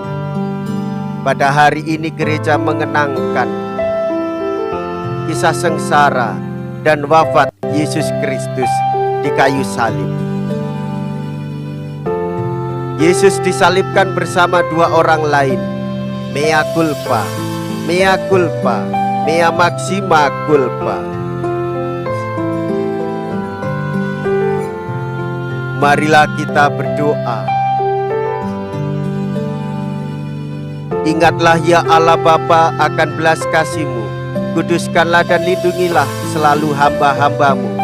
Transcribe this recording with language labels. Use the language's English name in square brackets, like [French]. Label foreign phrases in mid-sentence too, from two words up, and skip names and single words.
[Indonesian] Pada hari ini gereja mengenangkan kisah sengsara dan wafat Yesus Kristus di kayu salib. Yesus disalibkan bersama 2 orang lain, [Latin] mea culpa, mea culpa, mea maxima culpa. [Indonesian] Marilah kita berdoa. Ingatlah ya Allah Bapa akan belas kasih-Mu, kuduskanlah dan lindungilah selalu hamba-hamba-Mu.